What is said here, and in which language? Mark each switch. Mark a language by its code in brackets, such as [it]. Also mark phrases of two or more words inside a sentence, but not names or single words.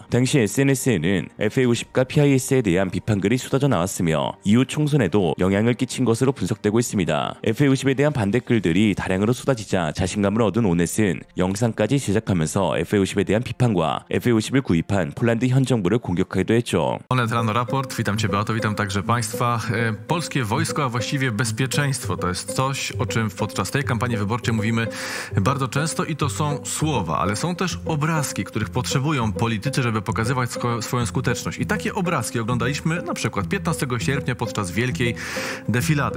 [ko] 당시 SNS에는 FA50과 PIS에 대한 비판글이 쏟아져 나왔으며 이후 총선에도 영향을 끼친 것으로 분석되고 있습니다. FA50에 대한 반대글들이 다량으로 쏟아지자 자신감을 얻은 오넷은 영상까지 제작하면서 FA50에 대한 비판과 FA50을 구입한 폴란드 현 정부를 공격하기도 했죠. [pl] Onet Rano Raport, witam Cię Beato, witam także Państwa. Polskie wojsko, a właściwie bezpieczeństwo to jest coś, o czym podczas tej kampanii wyborczej mówimy bardzo często i to są słowa, ale są też obrazki, których potrzebują politycy, żeby pokazywać swoją skuteczność. I takie obrazki oglądaliśmy na przykład 15 sierpnia podczas wielkiej defilady.